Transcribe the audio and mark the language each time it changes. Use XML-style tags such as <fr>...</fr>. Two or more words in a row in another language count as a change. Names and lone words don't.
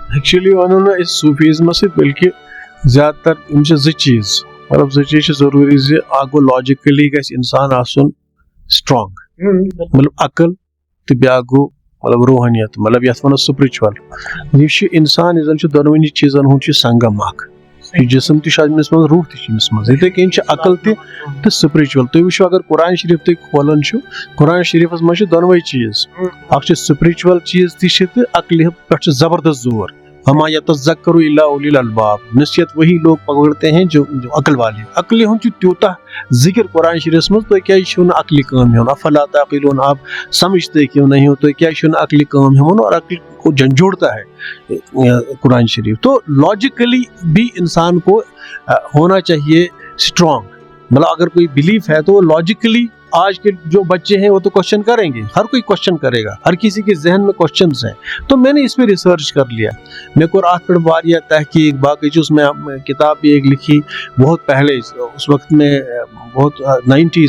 <ks>ایکچولی ونو نہٕ أسۍ صوٗفیٖزمس سۭتۍ بلکہِ زیادٕ تر یِم چھِ زٕ چیٖز مطلب زٕ چیٖز چھِ ضروٗری زِ اکھ گوٚو لاجِکلی گژھِ انسان آسُن سٹرانگ مطلب عقل تہٕ بیاکھ گوٚو مطلب روحانیت مطلب یتھ ونو سپرچول یہِ چھُ انسان یُس زن چھُ دۄنوٕنی چیٖزن ہُنٛد چھُ سنگم اکھ یہِ جسم تہِ چھُ أمِس منٛز روح تہِ چھُ أمِس منٛز یِتھٕے کٔنۍ چھِ عقل تہِ تہٕ سپرچول تُہۍ وٕچھِو اگر قرآن شریٖف تُہۍ کھولان چھِو قرآن شریٖفس منٛز چھِ دۄنوے چیٖز اکھ چھُ سپرچول چیٖز تہِ چھِ تہٕ عقلہِ پٮ۪ٹھ چھُ زبردست زور</ks> <ar>وما یتذکر الا اولی الالباب</ar> <ur>نصیحت وہی لوگ پکڑتے ہیں جو عقل والے</ur> <ks>عقلہِ ہُنٛد چھُ تیوٗتاہ ذکر قرآن شریٖفس منٛز تُہۍ کیازِ چھِو نہٕ عقلہِ کٲم ہٮ۪وان</ks> <ar>افلا تعقلون</ar> <ur>آپ سمجھتے کیوں نہیں ہو</ur> <ks>تُہۍ کیازِ چھِو نہٕ عقلہِ کٲم ہٮ۪وان</ks> <ur>اور عقل کو جھنجھوڑتا ہے قرآن شریف تو لاجیکلی بھی انسان کو ہونا چاہیے اسٹرانگ مطلب اگر کوئی بلیف ہے تو وہ لاجیکلی آج کے جو بچے ہیں وہ تو کوشچن کریں گے ہر کوئی کوشچن کرے گا ہر کسی کے ذہن میں کوشچنس ہیں تو میں نے اس پہ ریسرچ کر لیا</ur> <ks>میں کو اتھ پہ واریاہ تحقیق</ks> <ur>باقی اس میں کتاب بھی ایک لکھی بہت پہلے اس وقت میں بہت 90s</ur>